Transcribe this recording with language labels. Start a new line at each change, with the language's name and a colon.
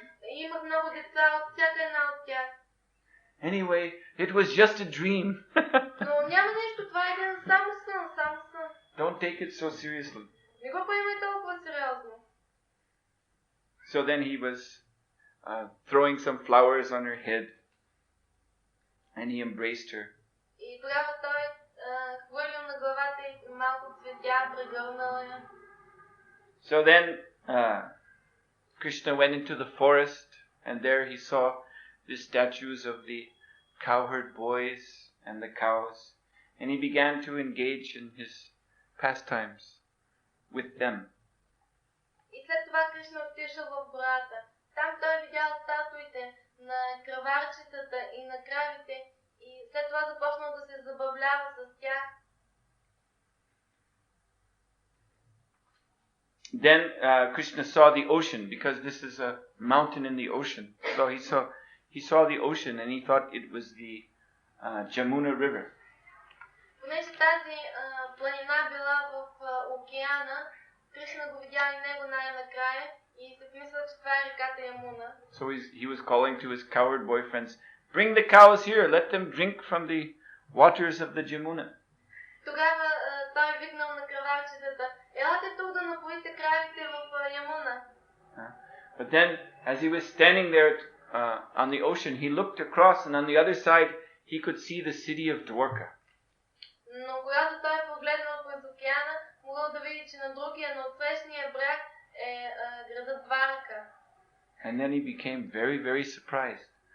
Bulgarian: И имах много деца от всяка една от тях.
English: Anyway, it was just a dream.
Bulgarian: Но няма нещо, това е един само сън.
English: Don't take it so seriously.
Bulgarian: Не го приемай толкова сериозно.
English: So then he was throwing some flowers on her head and he embraced her.
Bulgarian: И тогава той хвърлил на главата й малко цветя, прегърнал я.
English: So then Krishna went into the forest and there he saw the statues of the cowherd boys and the cows, and he began to engage in his pastimes with them.
Bulgarian: И след това Кришна отишъл в гората. Там той видял статуите на краварчетата и на кравите и след това започнал да се забавлява с тях.
English: Then Krishna saw the ocean, because this is a mountain in the ocean. So he saw the ocean and he thought it was the Jamuna River.
Bulgarian: Понеже тази планина била в океана, Кришна го видял и него най-накрая и се помислил, че това е реката Ямуна.
English: So he was calling to his cowherd boyfriends, "Bring the cows here, let them drink from the waters of the Jamuna."
Bulgarian: Тогава той викнал на краварчетата, елате тук да напоите кравите в Ямуна.
English: But then, as he was standing there on the ocean, he looked across and on the other side he could see the city of Dwarka.
Bulgarian: Но когато той погледнал през океана, могъл да види, че на другия, на отсрещния бряг е градът Дварака.
English: And then he became very, very surprised.